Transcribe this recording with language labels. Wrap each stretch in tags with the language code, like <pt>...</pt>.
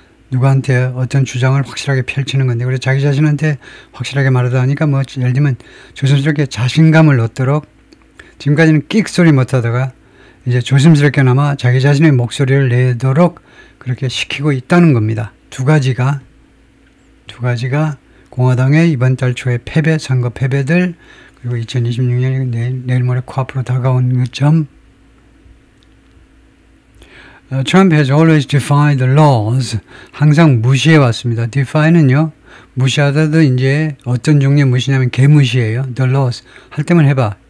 <ko>누구한테 어떤 주장을 확실하게 펼치는 건데 그래서 자기 자신한테 확실하게 말하다 하니까 뭐 예를 들면 조심스럽게 자신감을 얻도록 지금까지는 끽 소리 못하다가 이제 조심스럽게나마 자기 자신의 목소리를 내도록 그렇게 시키고 있다는 겁니다. 두 가지가 공화당의 이번 달 초에 선거 패배들 그리고 2026년이 내일 모레 코앞으로 다가온 그 점.</ko> <en>Trump has always defied the laws.</en> <ko>항상 무시해 왔습니다. defy는요 무시하다도 이제 어떤 종류의 무시냐면 개무시예요.</ko> <en>the laws</en> <ko>할 때만 해봐.</ko>